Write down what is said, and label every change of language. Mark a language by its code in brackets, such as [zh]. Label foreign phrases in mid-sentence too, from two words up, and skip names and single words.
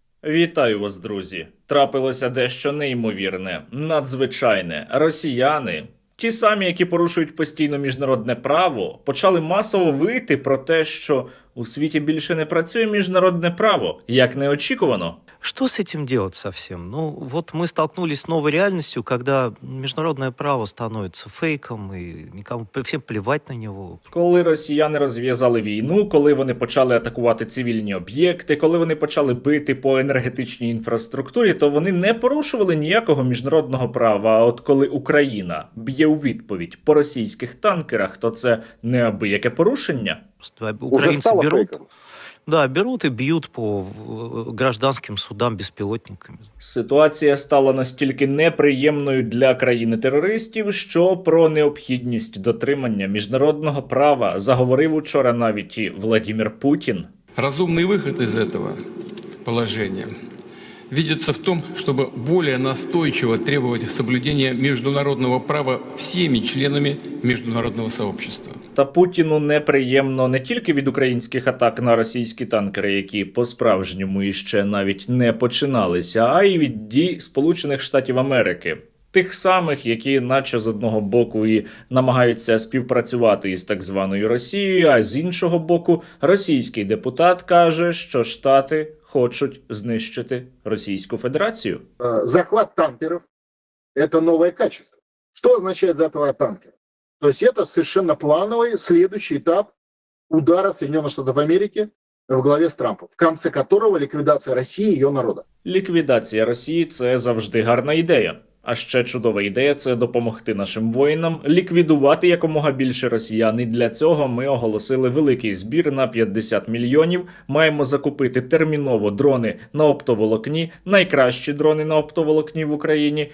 [uk] Вітаю вас, друзі! Трапилося дещо неймовірне, надзвичайне. Росіяни, ті самі, які порушують постійно міжнародне право, почали масово вити про те, що у світі більше не працює міжнародне право, як неочікувано. [ru] Что с этим делать совсем? Ну, вот мы столкнулись с новой реальностью, когда международное право становится фейком, и никому всем плевать на него. [uk] Коли росіяни розв'язали війну, коли вони почали атакувати цивільні об'єкти, коли вони почали бити по енергетичній інфраструктурі, то вони не порушували ніякого міжнародного права. А от коли Україна б'є у відповідь по російських танкерах, то це неабияке порушення. [ru] Просто Уже украинцы стало берут, фейком. да, берут и бьют по гражданским судам беспилотниками. [uk] Ситуація стала настільки неприємною для країни-терористів, що про необхідність дотримання міжнародного права заговорив учора навіть і Владимир Путін. [ru] Разумный выход из этого положения видится в том, чтобы более настойчиво требовать соблюдения международного права всеми членами международного сообщества. [uk] Та Путіну неприємно не тільки від українських атак на російські танкери, які по-справжньому іще навіть не починалися, а й від дій Сполучених Штатів Америки. Тих самих, які наче з одного боку і намагаються співпрацювати із так званою Росією, а з іншого боку російський депутат каже, що Штати хочуть знищити Російську Федерацію. [ru] Захват танкеров – это новое качество. Что означает захват танкеров? То есть это совершенно плановый следующий этап удара Соединенных Штатов Америки в главе с Трампом, в конце которого ликвидация России и ее народа. [uk] Ліквідація Росії – це завжди гарна ідея. А ще чудова ідея – це допомогти нашим воїнам ліквідувати якомога більше росіян. І для цього ми оголосили великий збір на 50 мільйонів. Маємо закупити терміново дрони на оптоволокні, найкращі дрони на оптоволокні в Україні.